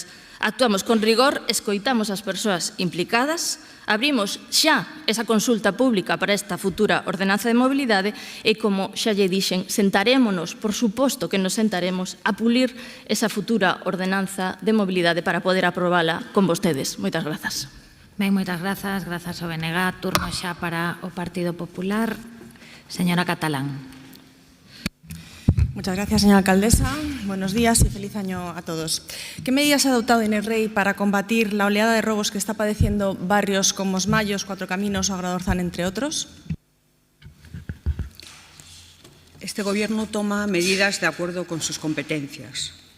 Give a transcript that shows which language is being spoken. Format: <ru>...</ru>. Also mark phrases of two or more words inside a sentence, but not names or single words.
<gl>Actuamos con rigor, escoitamos as persoas implicadas, abrimos xa esa consulta pública para esta futura ordenanza de mobilidade e, como xa lle dixen, sentarémonos, por suposto que nos sentaremos a pulir esa futura ordenanza de mobilidade para poder aprobala con vostedes. Moitas grazas. Ben, moitas grazas. Grazas ao BNG. Turno xa para o Partido Popular. Señora Catalán.</gl> <es>Muchas gracias, señora alcaldesa. Buenos días y feliz año a todos. ¿Qué medidas ha adoptado Inés Rey para combatir la oleada de robos que está padeciendo barrios como Os Mayos, Cuatro Caminos o Agradorzán, entre otros? Este Gobierno toma medidas de acuerdo con sus competencias.</es>